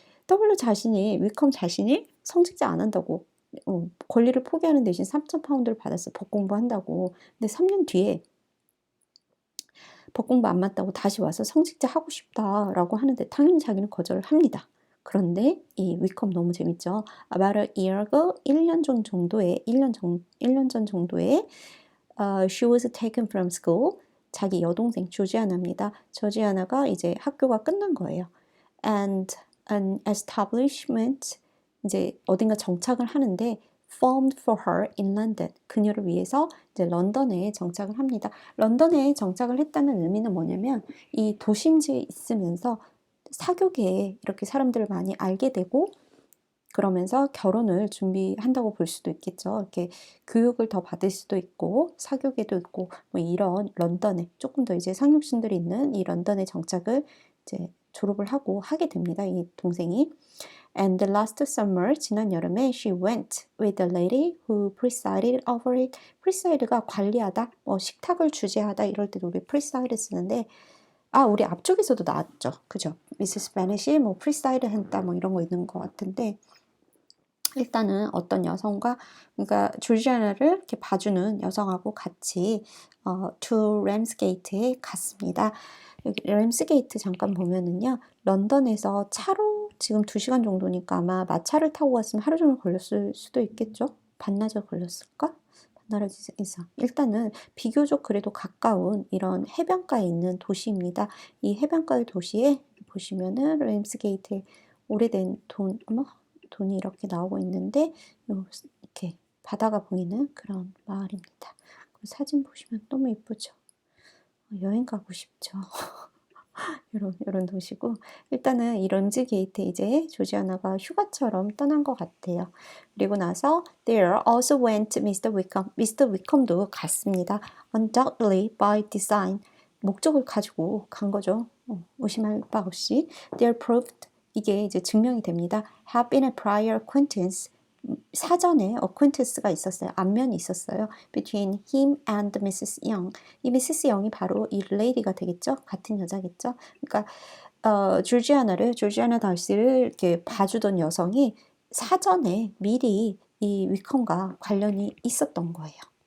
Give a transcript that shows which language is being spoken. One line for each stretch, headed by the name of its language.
Korean: 위컴 자신이 성직자 안 한다고, 권리를 포기하는 대신 3,000파운드를 받았어. 법 공부한다고. 근데 3년 뒤에 법 공부 안 맞다고 다시 와서 성직자 하고 싶다라고 하는데 당연히 자기는 거절을 합니다. 그런데 이 위컴 너무 재밌죠.
English: About a year ago,
Korean: 1년 전 정도에, 1년 전 정도에
English: she was taken from school.
Korean: 자기 여동생 조지아나입니다. 조지아나가 이제 학교가 끝난 거예요.
English: And an establishment,
Korean: 이제 어딘가 정착을 하는데
English: formed for her in London.
Korean: 그녀를 위해서 이제 런던에 정착을 합니다. 런던에 정착을 했다는 의미는 뭐냐면 이 도심지에 있으면서 사교계에 이렇게 사람들을 많이 알게 되고 그러면서 결혼을 준비한다고 볼 수도 있겠죠. 이렇게 교육을 더 받을 수도 있고 사교계도 있고 뭐 이런 런던에 조금 더 이제 상륙신들이 있는 이 런던에 정착을 이제 졸업을 하고 하게 됩니다. 이 동생이.
English: And last summer,
Korean: 지난 여름에
English: she went with a lady who presided over it.
Korean: preside가 관리하다, 뭐 식탁을 주재하다 이럴 때도 우리 preside 쓰는데 우리 앞쪽에서도 나왔죠. 그죠? 미스 스페니시 뭐 preside 했다 뭐 이런 거 있는 것 같은데 일단은 어떤 여성과 그러니까 조지아나를 이렇게 봐주는 여성하고 같이 to 램스게이트에 갔습니다. 여기 램스게이트 잠깐 보면은요. 런던에서 차로 지금 2시간 정도니까 아마 마차를 타고 갔으면 하루 종일 걸렸을 수도 있겠죠? 반나절 걸렸을까? 반나절 이상. 일단은 비교적 그래도 가까운 이런 해변가에 있는 도시입니다. 이 해변가의 도시에 보시면은 램스게이트에 오래된 돈이 이렇게 나오고 있는데 이렇게 바다가 보이는 그런 마을입니다. 사진 보시면 너무 예쁘죠? 여행 가고 싶죠. 이런 도시고 일단은 이 런지 게이트에 이제 조지아나가 휴가처럼 떠난 것 같아요. 그리고 나서
English: there also went Mr. Wickham. Mr.
Korean: Wickham도 갔습니다.
English: Undoubtedly by design.
Korean: 목적을 가지고 간 거죠. 의심할 바 없이.
English: There proved
Korean: 이게 이제 증명이 됩니다.
English: Have been a prior acquaintance.
Korean: 사전에 acquaintance가 있었어요. 안면이 있었어요.
English: Between him and Mrs. Young. 이 Mrs.
Korean: Young이 바로 이 레이디가 되겠죠? 같은 여자겠죠? 그러니까 조지아나 달시를 이렇게 봐주던 여성이 사전에 미리 이 위컴과 관련이 있었던 거예요.